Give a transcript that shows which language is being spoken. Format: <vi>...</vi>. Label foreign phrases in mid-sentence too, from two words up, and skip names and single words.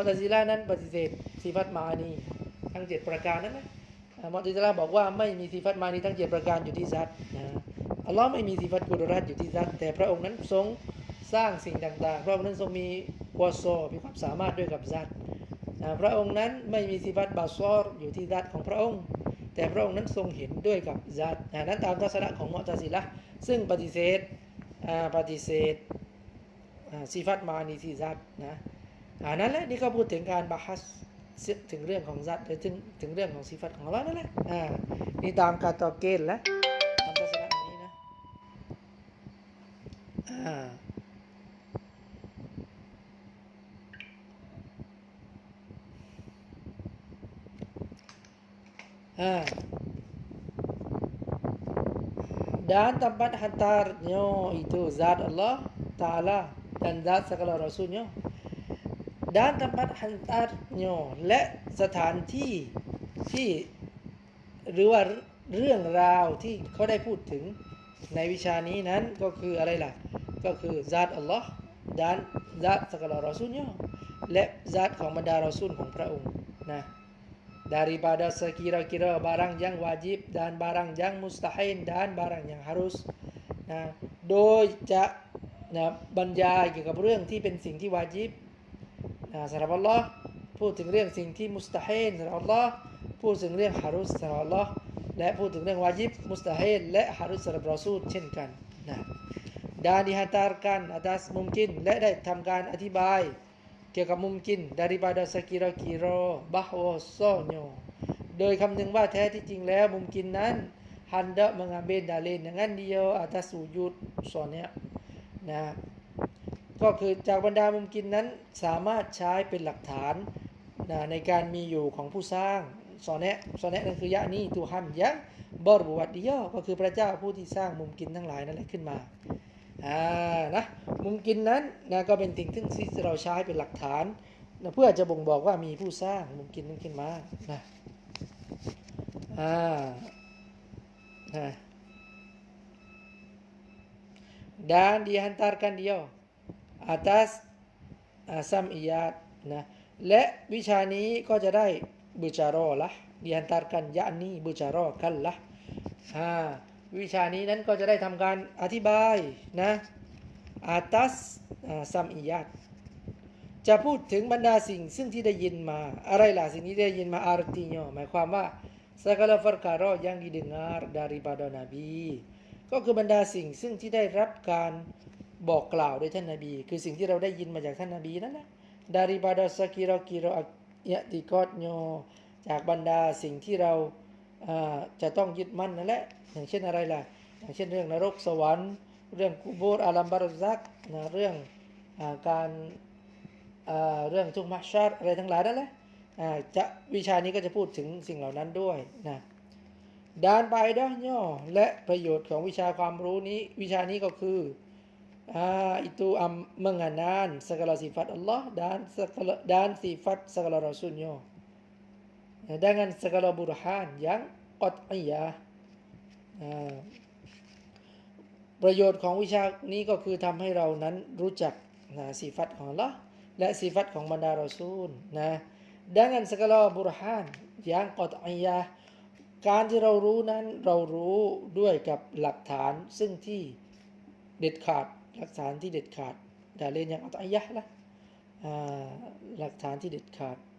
<th>ตะซิละห์นั้นปฏิเสธสิฟัตมาอานีทั้ง7ประการนั้นนะมุอ์ตะซิละห์บอกว่าไม่มีสิฟัตมาอานีทั้ง7ประการอยู่ที่ซัตอัลเลาะห์ไม่มีสิฟัตกุดเราะห์อยู่ที่ซัตแต่พระองค์นั้นทรงสร้างสิ่งต่างๆพระองค์นั้นทรงมีกุวะซอมีความสามารถด้วยกับซัตพระองค์นั้นไม่มีสิฟัตบาซอรอยู่ที่ซัตของพระองค์แต่พระองค์นั้นทรงเห็นด้วยกับซัตนั้นตามทัศนะของมุอ์ตะซิละห์ซึ่งปฏิเสธ สิฟัตมานีที่ซัตนั่นแหละนี่ก็พูดถึงการบาฮัสถึงเรื่องของซัตหรือถึงเรื่องของสิฟัตของอัลเลาะห์นั่นแหละนี่ตามการตอบเกณฑ์และตามทัศนะนี้นะ</th> <ms>dan tempat hantarnya itu zat Allah Ta'ala dan zat segala Rasulnya dan tempat hantarnya</ms> <th>และสถานที่หรือว่าเรื่องราวที่เขาได้ พูดถึงในวิชานี้นั้นก็คืออะไรล่ะก็คือซาตอัลลอฮ์</th> <ms>dan zat segala Rasulnya</ms> <th>และซาตของบรรดารอซูลของพระองค์นะ</th> <ms>daripada sekira-kira barang yang wajib dan barang yang mustahil dan barang yang harus</ms> <th>นะโดยจะนะบรรยายเกี่ยวกับเรื่องที่เป็นสิ่งที่วาญิ บสำหรับอัลลอฮ์พูดถึงเรื่องสิ่งที่มุสตะฮีลสำหรับอัลลอฮ์พูดถึงเรื่องฮารุสสำหรับอัลลอฮ์และพูดถึงเรื่องวาญิบมุสตะฮีลและฮารุสสำหรับรอซู ลเช่นกันนะ</th> <ms>dan dihantarkan atas mungkin</ms> <th>และได้ทำการอธิบายเกี่ยวกับมุมกิน</th> <ms>daripada sekira-kira bahwasanya</ms> <th>โดยคำนึงว่าแท้ที่จริงแล้ว มุมกินนั้น</th> <ms>hendak mengambil dalil dengan dia atas wujud sonia</ms> <th>นะก็คือจากบรรดามุมกินนั้นสามารถใช้เป็นหลักฐานนะในการมีอยู่ของผู้สร้างซอเนะนั่นคือยะนี่</th> <ms>Tuhan yang berbuat dia</ms> <th>ก็คือพระเจ้าผู้ที่สร้างมุมกินทั้งหลายนั่นแหละขึ้นมานะมุมกินนั้นนะก็เป็นสิ่งที่เราใช้เป็นหลักฐานนะเพื่อจะบ่งบอกว่ามีผู้สร้างมุมกินนั้นขึ้นมานะ</th> <ms>dan dihantarkan dia atas sam'iyat</ms> <th>นะและวิชานี้ก็จะได้บิชารอละ</th> <ms>dihantarkan yakni</ms> <th>บิชารอกันละวิชานี้นั้นก็จะได้ทำการอธิบายนะ</th> <ms>atas sam'iyat</ms> <th>จะพูดถึงบร รดาสิ่งซึ่งที่ได้ยินมาอะไรล่ะสิ่งที่ได้ยินมา artinya หมายความว่า</th> <ms>segala perkara yang didengar daripada Nabi</ms> <th>ก็คือบรรดาสิ่งซึ่งที่ได้รับการ บอกกล่าวโดยท่านนบีคือสิ่งที่เราได้ยินมาจากท่านนบีนั่นแหละ</th> <ms>daripada sekira-kira i'tiqadnya</ms> <th>จากบรรดาสิ่งที่เราจะ ต้องยึดมั่นนั่นแหละอย่างเช่นอะไรล่ะอย่างเช่นเรื่องนรกสวรรค์เรื่องกุโบ ร์อาลัมบารุซักนะเรื่องการเรื่องทุกข์มัชชัรอะไรทั้งหลายนั่นแหละจะวิชานี้ก็จะพูดถึงสิ่งเหล่านั้นด้วยนะด้านไปด้านย่อและประโยชน์ของวิชาความรู้นี้วิชานี้ก็คือ</th> <ms>itu mengenal segala sifat Allah dan sifat segala Rasulnya dengan segala burhan yang qat'iyah</ms> <th>ประโยชน์ของวิชานี้ก็คือทำให้เรานั้นรู้จักสิฟัตของ Allah และสิฟัตของบรรดารอซูลนะ</th> <ms>dengan segala burhan yang qat'iyah</ms> <th>การที่เรารู้นั้นเรารู้ด้วยกับหลักฐานซึ่งที่เด็ดขาดหลักฐานที่เด็ดขาดดาเลนอย่างอัตอยะห์ละหลักฐานที่เด็ดขาด</th>